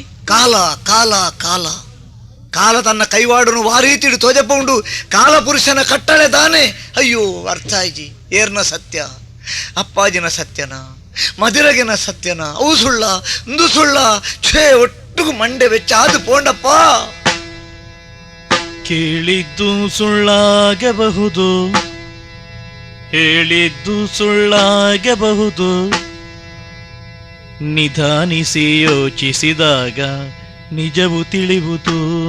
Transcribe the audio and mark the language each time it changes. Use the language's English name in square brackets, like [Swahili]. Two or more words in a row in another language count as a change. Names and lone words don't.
[Tulu] ಕಾಲ ಕಾಲ ಕಾಲ ಕಾಲ ತನ್ನ ಕೈವಾಡನು ವಾರೀತಿಡು ತೋಜಪ್ಪುಂಡು ಕಾಲ ಪುರುಷನ ಕಟ್ಟಳೆ ತಾನೆ ಅಯ್ಯೋ ಅರ್ಥ ಆಯ್ಜಿ ಏರ್ನ ಸತ್ಯ ಅಪ್ಪಾಜಿನ ಸತ್ಯನ ಮದಿರಗಿನ ಸತ್ಯನ ಅವು ಸುಳ್ಳ ಇಂದು ಸುಳ್ಳ ಛೇ ಒಟ್ಟಿಗೂ ಮಂಡೆ ವೆಚ್ಚ ಅದು ಪೋಂಡಪ್ಪ. [Kannada] ಕೇಳಿದ್ದು ಸುಳ್ಳಾಗಬಹುದು, ಹೇಳಿದ್ದು ಸುಳ್ಳಾಗಬಹುದು, ನಿಧಾನಿಸಿ ಯೋಚಿಸಿದಾಗ ನಿಜವು ತಿಳಿಯುವುದು.